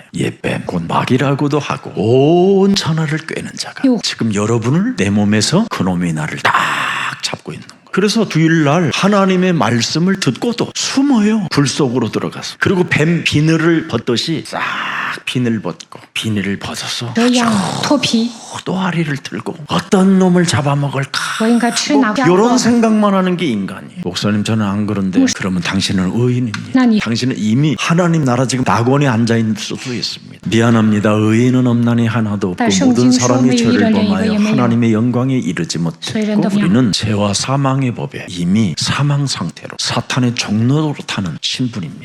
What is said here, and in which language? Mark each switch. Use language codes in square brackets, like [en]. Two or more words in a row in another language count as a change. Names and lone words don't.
[ko] 옛뱀 곧 마귀라고도 하고 온 천하를 꿰는 자가 지금 여러분을 내 몸에서 그놈이 나를 딱 잡고 있는 거예요. 그래서 주일날 하나님의 말씀을 듣고도 숨어요. 불 속으로 들어가서. 그리고 뱀 비늘을 벗듯이 싹 비늘 벗고 비닐을 벗어서 [zh] 这样脱皮， [ko] 또아리를 들고 어떤 놈을 잡아먹을까 [zh] 我应该吃哪家？ [ko] 이런 생각만 하는 게 인간이에요. 목사님 저는 안 그런데 그러면 당신은 의인입니다. 나니. 당신은 이미 하나님 나라 지금 낙원에 앉아있을 수도 있습니다. 미안합니다. 의인은 없나니 하나도 없고 모든 사람이 죄를 범하여 하나님의 영광에 이르지 못했고 우리는 죄와 사망의 법에 이미 사망 상태로 사탄의 종로로 타는 신분입니다.